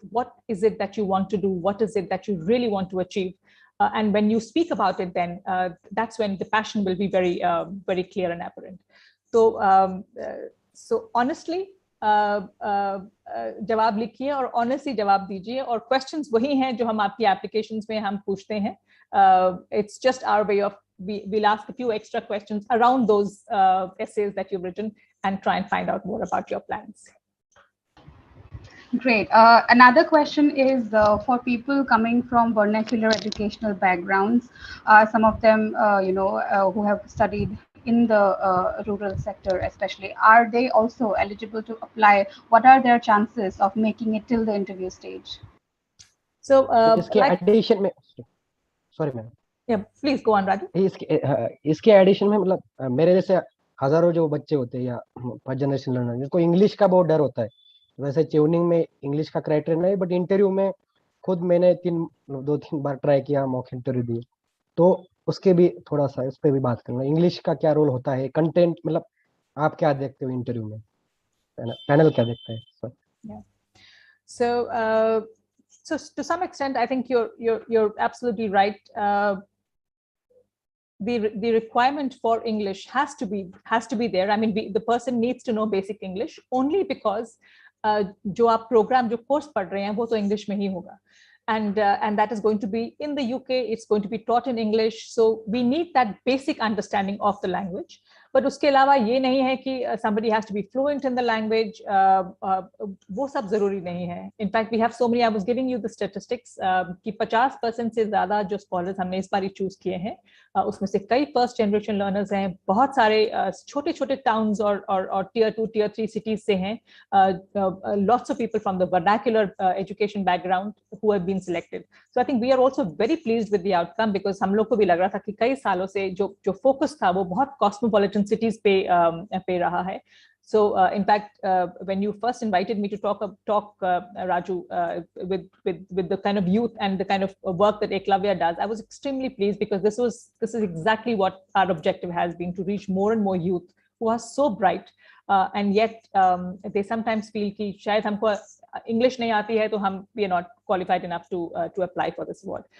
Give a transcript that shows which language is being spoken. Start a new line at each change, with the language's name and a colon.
English: What is it that you want to do? What is it that you really want to achieve? And when you speak about it, then that's when the passion will be very, very clear and apparent. So, so honestly,
Hindi: जवाब लिखिए और honestly जवाब दीजिए, और questions वही हैं जो हम आपकी एप्लीकेशंस में हम पूछते हैं.
English: It's just our way of we'll ask a few extra questions around those essays that you've written and try and find out more about your plans. Great. Another question is for people coming from vernacular educational backgrounds, some of them, who have studied in the rural sector especially, are they also eligible to apply? What are their chances of making it till the interview stage? So,
Hindi: इसके addition में,
English: sorry ma'am. Yeah, please go on, Raju.
Hindi: इसके addition में मतलब मेरे जैसे हजारों जो बच्चे होते हैं या फर्स्ट जनरेशन लर्नर जिनको इंग्लिश का बहुत डर होता है, वैसे चेवनिंग में इंग्लिश का क्राइटेरिया नहीं, बट इंटरव्यू में खुद मैंने 2-3 बार ट्राई किया, मॉक इंटरव्यू दिए, तो उसके भी थोड़ा सा इस पे भी बात करना, इंग्लिश का क्या रोल होता है, कंटेंट मतलब आप क्या देखते हो इंटरव्यू में, पैनल क्या देखता है?
English: So to some extent, I think you're absolutely right. The requirement for English has to be there. I mean, the person needs to know basic English only because
Hindi: जो आप program जो course पढ़ रहे हैं वो तो English में ही होगा,
English: and that is going to be in the UK. It's going to be taught in English, so we need that basic understanding of the language. But
Hindi: उसके अलावा ये नहीं है कि
English: somebody has to be fluent in the language.
Hindi: वो सब जरूरी नहीं है.
English: In fact, we have so many. I was giving you the statistics
Hindi: कि 50% से ज़्यादा जो scholars हमने इस बार choose किए हैं, उसमें से कई first generation learners हैं, बहुत सारे छोटे-छोटे towns और tier 2, tier 3 cities से हैं.
English: Lots of people from the vernacular education background who have been selected. So I think we are also very pleased with the outcome, because
Hindi: हम लोग को भी लग रहा था कि कई सालों से जो focus था वो बहुत cosmopolitan cities पे रहा है.
English: So in fact, when you first invited me to talk Raju, with the kind of youth and the kind of work that Eklavya does, I was extremely pleased, because this is exactly what our objective has been, to reach more and more youth who are so bright, and yet they sometimes feel
Hindi: कि शायद हमको English नहीं आती है, तो
English: we are not qualified enough to apply for this award.